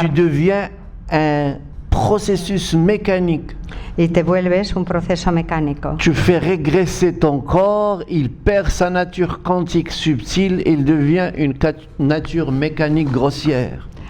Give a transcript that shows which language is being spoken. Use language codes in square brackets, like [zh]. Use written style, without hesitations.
[fr] tu deviens un processus mécanique. [es] Y te vuelves un proceso mecánico. [fr] Tu fais régresser ton corps, il perd sa nature quantique subtile, il devient une nature mécanique grossière.